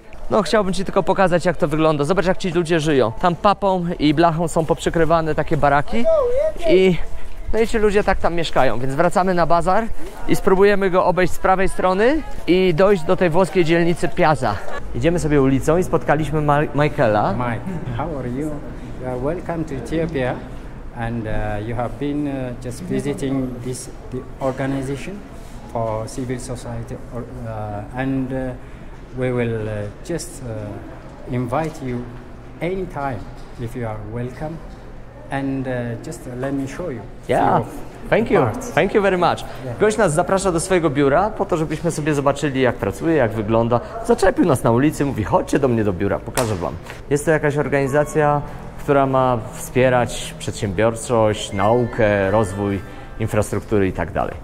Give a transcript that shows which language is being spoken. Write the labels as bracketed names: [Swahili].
[Polish] No, chciałbym ci tylko pokazać, jak to wygląda. Zobacz, jak ci ludzie żyją. Tam papą i blachą są poprzykrywane takie baraki no i ci ludzie tak tam mieszkają, więc wracamy na bazar i spróbujemy go obejść z prawej strony i dojść do tej włoskiej dzielnicy Piazza. Idziemy sobie ulicą i spotkaliśmy Michaela. [English] Mike, how are you? You are welcome to Ethiopia and you have been just visiting the organization for civil society and we will just invite you anytime if you are welcome. And just let me show you. Yeah. Thank you. Parts. Thank you very much. [Polish] Gość nas zaprasza do swojego biura po to, żebyśmy sobie zobaczyli, jak pracuje, jak wygląda. Zaczepił nas na ulicy, mówi: chodźcie do mnie do biura, pokażę wam. Jest to jakaś organizacja, która ma wspierać przedsiębiorczość, naukę, rozwój infrastruktury i tak dalej.